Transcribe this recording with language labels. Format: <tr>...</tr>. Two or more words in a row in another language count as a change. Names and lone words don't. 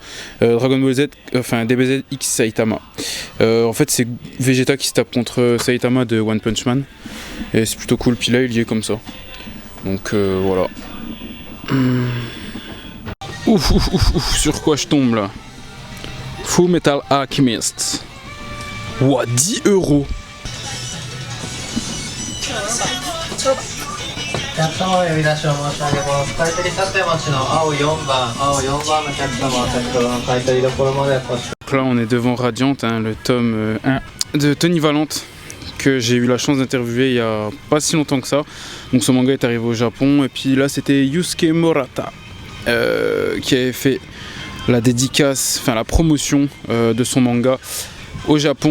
<fr>Dragon Ball Z, enfin DBZ X Saitama. En fait, c'est Vegeta qui se tape contre Saitama de One Punch Man. Et c'est plutôt cool. Puis là, il y est comme ça. Donc voilà. Ouf, ouf, ouf, ouf, sur quoi je tombe là? Full Metal Alchemist. Ouah, 10 €.</fr> <ja>お客様へ呼び出しを申し上げます。買取立町の青4番の客様は先ほどの買取どころまでお越し。</ja> <fr>Là, on est devant Radiant, hein, le tome 1 de Tony Valente que j'ai eu la chance d'interviewer il y a pas si longtemps que ça. Donc ce manga est arrivé au Japon et puis là c'était Yusuke Murata qui avait fait la dédicace, enfin la promotion de son manga au Japon.</fr>